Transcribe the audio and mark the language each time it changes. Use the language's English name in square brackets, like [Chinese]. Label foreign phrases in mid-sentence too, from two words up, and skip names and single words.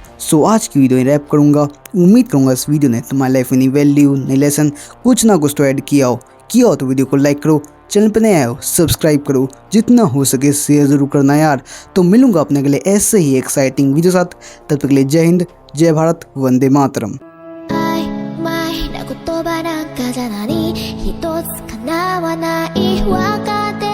[Hindi] सो आज की [English] video wrap [Hindi] करूँगा। उम्मीद करूँगा इस वीडियो ने तुम्हारी लाइफ में नई वैल्यू, नई लेसन कुछ ना कुछ तो ऐड किया हो तो वीडियो को लाइक करो, चैनल पर नया हो सब्सक्राइब करो, जितना हो सके शेयर जरूर करना यार। तो मिलूंगा अपने अगले ऐसे ही [English] exciting video [Hindi] साथ, तब तक के लिए जय हिंद, जय भारत, वंदे मातरम। [Japanese] 言葉なんかじゃ何一つ叶わない別れ